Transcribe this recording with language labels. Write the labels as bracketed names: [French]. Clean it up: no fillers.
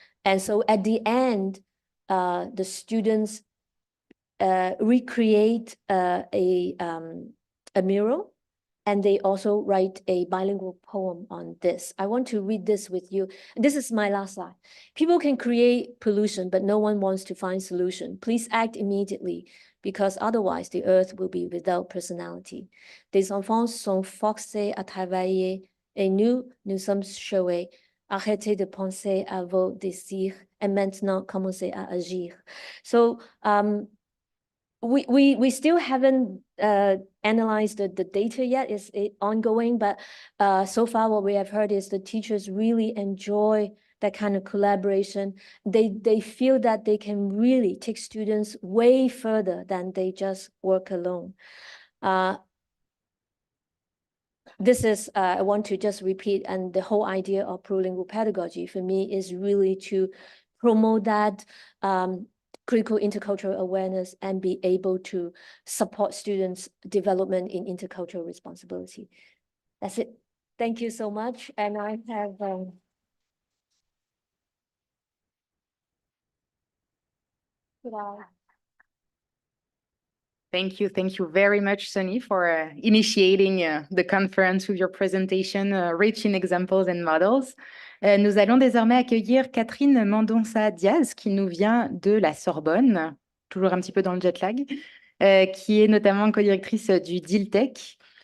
[English] And so at the end, the students recreate a mural, and they also write a bilingual poem on this. I want to read this with you. This is my last slide. People can create pollution, but no one wants to find solution. Please act immediately, because otherwise the earth will be without personality. [French] Des enfants sont forcés à travailler, et nous sommes choqués. Arrêtez de penser à vos désirs, et maintenant commencez à agir. [English] So, we still haven't analyzed the data yet. It's ongoing, but so far what we have heard is the teachers really enjoy that kind of collaboration. They feel that they can really take students way further than they just work alone. This is, I want to just repeat, and the whole idea of plural pedagogy for me is really to promote that critical intercultural awareness and be able to support students' development in intercultural responsibility. That's it. Thank you so much. And I have Thank you very much, Sunny, for initiating the conference with your presentation, rich in examples and models. [French] Nous allons désormais accueillir Catherine Mendonça-Diaz, qui nous vient de la Sorbonne, toujours un petit peu dans le jet lag, qui est notamment co-directrice du DILTEC.